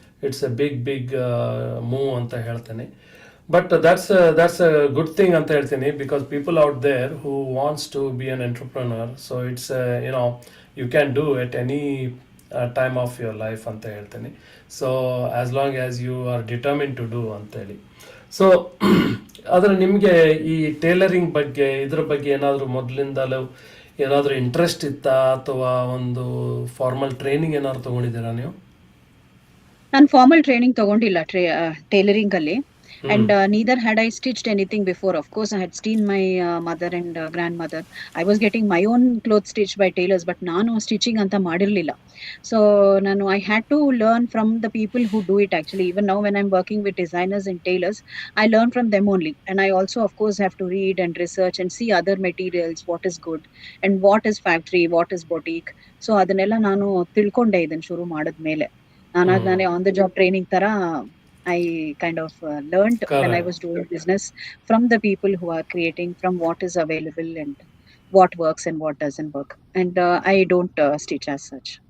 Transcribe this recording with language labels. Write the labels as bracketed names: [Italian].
[English] it's a big move [Kannada] ಅಂತ ಹೇಳ್ತೇನೆ. [English] but that's a good thing [Kannada] ಅಂತ ಹೇಳ್ತೀನಿ, [English] because people out there who wants to be an entrepreneur, so it's you can do at any time of your life ಅಂತ ಹೇಳ್ತೀನಿ. So as long as you are determine to do [Kannada] ಅಂತೇಳಿ. So ಆದರೆ ನಿಮಗೆ ಈ tailoring ಬಗ್ಗೆ ಇದ್ರ ಬಗ್ಗೆ ಏನಾದರೂ ಮೊದಲಿಂದಲೂ ಏನಾದರೂ ಇಂಟ್ರೆಸ್ಟ್ ಇತ್ತಾ, ಅಥವಾ ಒಂದು ಫಾರ್ಮಲ್ ಟ್ರೈನಿಂಗ್ ಏನಾದ್ರು ತೊಗೊಂಡಿದ್ದೀರಾ ನೀವು? ನಾನು ಫಾರ್ಮಲ್ ಟ್ರೈನಿಂಗ್ ತಗೊಂಡಿಲ್ಲ ಟೈಲರಿಂಗ್ ಅಲ್ಲಿ. [English] And neither had I stitched anything before. Of course, I had seen my mother and grandmother. I was getting my own clothes stitched by tailors, but [Kannada] ನಾನು stitching ಅಂತ ಮಾಡಿರಲಿಲ್ಲ. [English] So I had to learn from the people who do it actually. Even now when I'm working with designers and tailors, I learn from them only. And I also of course have to read and research and see other materials, what is good and what is factory, what is boutique. [Kannada] So ಅದನ್ನೆಲ್ಲ ನಾನು ತಿಳ್ಕೊಂಡೆ ಇದನ್ನ ಶುರು ಮಾಡಿದ್ಮೇಲೆ. ನಾನೇ on the job training ತರ [English] I kind of learned when I was doing business from the people who are creating, from what is available and what works and what doesn't work. And I don't stitch as such.